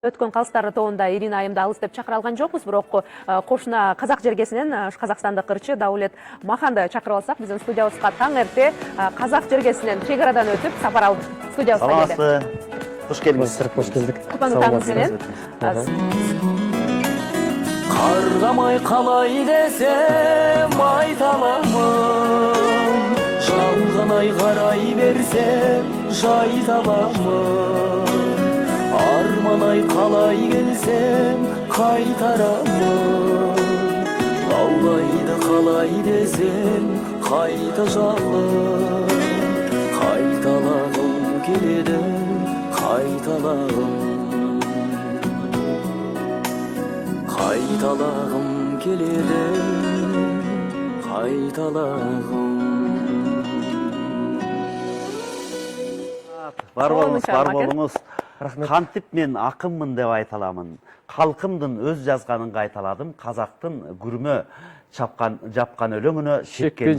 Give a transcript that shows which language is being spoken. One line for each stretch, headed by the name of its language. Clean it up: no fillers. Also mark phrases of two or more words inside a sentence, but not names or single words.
Kyrgyz: Өткөн калыстары тобунда Ирина айымды алыс деп чакыра алган жокпуз, бирок кошуна казак жергесинен казакстандык ырчы Даулет Маханды чакырып алсак, биздин студиябызга таң эрте казак жергесинен чек арадан өтүп сапар алып студиябызга келди. Саламатсызбы? Кош келдиңиз. Кош келдик. Кутмандуу таңыңыз менен.
Kazakh: Каргамай калай десем айта аламын, жалганай карай берсем жайта аламын. Арманай қалай келсем қайтарамын, лаулайды қалай десем қайта жалын. Қайталағым келеді, қайталағым, қайталағым келеді, қайталағым.
Kyrgyz: Бар болуңуз. Кантип мен акынмын деп айта аламын. Калкымдын өз жазганын кайталадым, казактын күрмө жапкан өлөңүнө шеккен